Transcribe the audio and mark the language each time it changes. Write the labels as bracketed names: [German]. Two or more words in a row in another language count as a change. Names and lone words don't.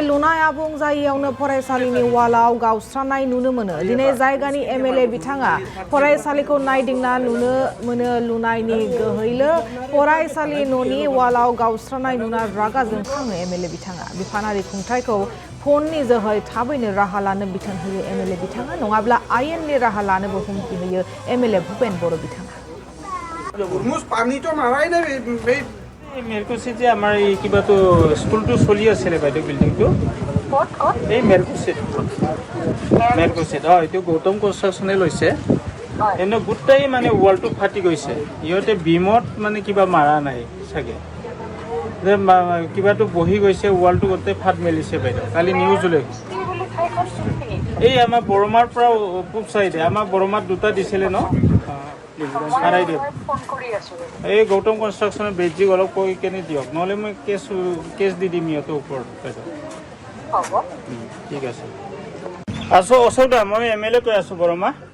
[Bodo] लुनाय आबुं जायैयावनो फरायसालिनि वालाव गावस्रानाय नुनो मोनो दिनै जायगानि एमएलए बिथाङा फरायसालिखौ नायदिंना नुनो मोनो लुनायनि गोहैलो फरायसालि न'नि वालाव गावस्रानाय नुना रागा जोंखाङो एमएलए बिथाङा बिफानारि खुंथायखौ फननि जोहै थाबैनो राहा लानो बिथोन होयो एमएलए बिथाङा नङाब्ला आयेननि राहा लानोबो हुमखि होयो एमएलए भुपेन बर' बिथाङा मेरकुसित जे [Assamese] আমাৰ এই কিবাটো স্কুলটো চলি আছিলে বাইদেউ বিল্ডিংটো এই মেৰকুচিত এইটো গৌতম কনষ্ট্ৰাকশ্যনে লৈছে এনে গোটেই মানে ৱালটো ফাটি গৈছে ইহঁতে বিমত মানে কিবা মাৰা নাই চাগে যে কিবাটো বহি গৈছে ৱালটো গোটেই ফাট মেলিছে বাইদেউ কালি নিউজ ওলাইছে এই আমাৰ বৰমাৰ পৰা পূব চাইডে আমাৰ বৰমাত দুটা দিছিলে ন সাৰাই দিয়ক এই গৌতম কনষ্ট্ৰাকশ্যনৰ বেজিক অলপ কৈ কেনে দিয়ক নহ'লে মই কেছ দি দিম ইহঁতৰ ওপৰত ঠিক আছে আছোঁ অশোক দা মই এমএলএ কৈ আছোঁ বৰমা